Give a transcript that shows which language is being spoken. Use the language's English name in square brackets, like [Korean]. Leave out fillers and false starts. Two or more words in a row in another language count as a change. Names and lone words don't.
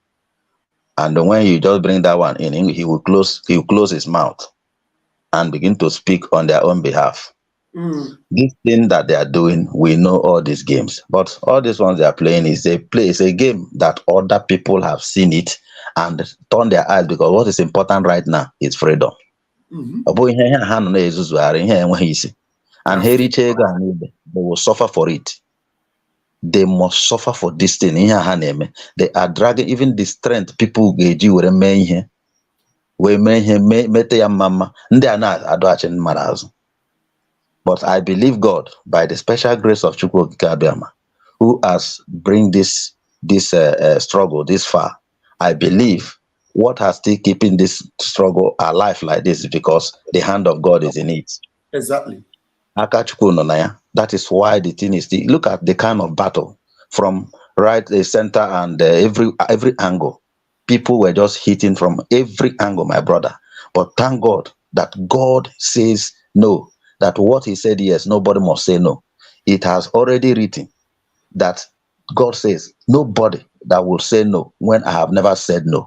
[English] And when you just bring that one in, he will close his mouth and begin to speak on their own behalf. This thing that they are doing, we know all these games, but all these ones they are playing is a game that other people have seen it and turn their eyes, because what is important right now is freedom. [Igbo] Ọ bụghị ihe ha nọ na-ezuzugharị ihe enweghị isi, and ha [English] That's it. [Igbo] ericha ego a niile, [English] they will suffer for it. They must suffer for this thing. [Igbo] Ihe a ha na-eme, [English] they are dragging even the strength people [Igbo] ga-eji wee mee ihe mete ya mma mma, ndị a na-adọghachi mmadụ azụ. [English] But I believe God, by the special grace of Chukwu Okike Abiama, who has bring this struggle this far. I believe what has still keeping this struggle alive like this is because the hand of God is in it. Exactly. [Igbo] Aka Chukwu nọ na ya. [English] That is why the thing is still, look at the kind of battle from right, the center, and every angle. People were just hitting from every angle, my brother. But thank God that God says no. That what he said yes, nobody must say no. It has already written that God says, nobody that will say no when I have never said no.